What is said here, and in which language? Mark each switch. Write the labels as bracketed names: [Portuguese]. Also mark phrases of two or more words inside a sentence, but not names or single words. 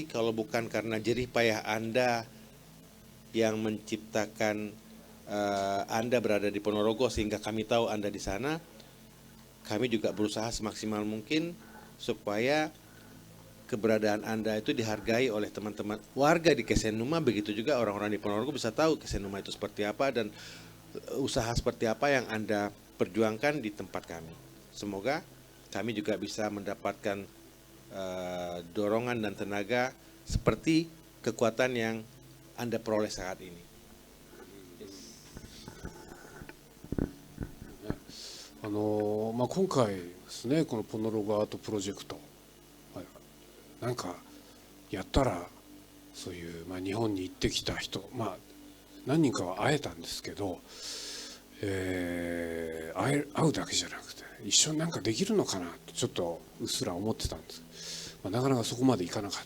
[Indonesian] kalau bukan karena jerih payah Anda yang menciptakan Anda berada di Ponorogo sehingga kami tahu Anda di sana, kami juga berusaha semaksimal mungkin supaya keberadaan Anda itu dihargai oleh teman-teman warga di Kesenuma, begitu juga orang-orang di Ponorogo bisa tahu Kesenuma itu seperti apa dan usaha seperti apa yang Anda perjuangkan di tempat kami. Semoga kami juga bisa mendapatkan dorongan dan tenaga seperti kekuatan yang Anda peroleh saat ini. [Japanese] 今回ですね、このポノロゴアートプロジェクト、なんかやったらそういう、日本に行ってきた人、何人かは会えたんですけど、会うだけじゃなくて一緒になんかできるのかなとちょっとうっすら思ってたんです、なかなかそこまでいかなかった。